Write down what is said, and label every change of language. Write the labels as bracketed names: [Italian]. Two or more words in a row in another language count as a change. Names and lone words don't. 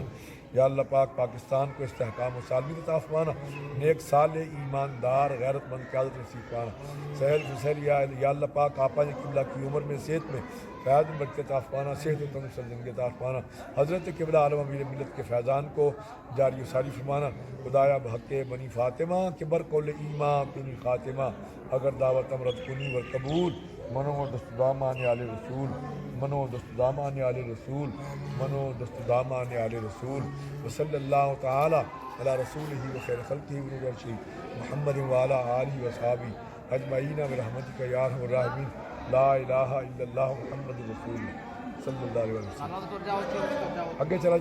[Urdu] یا اللہ پاک پاکستان کو استحکام و سالمیت عطا فرمانا، نیک صالح ایماندار غیرت مند قیادت نصیب پانا، سہل فسل یا اللہ پاک آپا قبلہ کی عمر میں، صحت میں، فیض میں برکت عطا فرمانا، صحت و تندرستی زندگی عطا فرمانا، حضرت قبلہ عالم امیر ملت کے فیضان کو جاری و ساری فرمانا۔ [Persian] خدایا بحق بنی فاطمہ کہ برقول ایمان کنی خاتمہ، اگر دعوت امرت کنی ور قبول، منو دست دامان آل رسول، منو دست دامان آل رسول، منو دست دامان آل رسول، [Arabic] وصلی اللہ تعالی علی رسولہ و خیر خلقہ و نور عرشہ محمد و علی آلہ و صحابہ اجمعین برحمتک یا ارحم الراحمین، لا الہ الا اللہ محمد رسول اللہ صلی اللہ علیہ وسلم۔ [Urdu] آگے چلا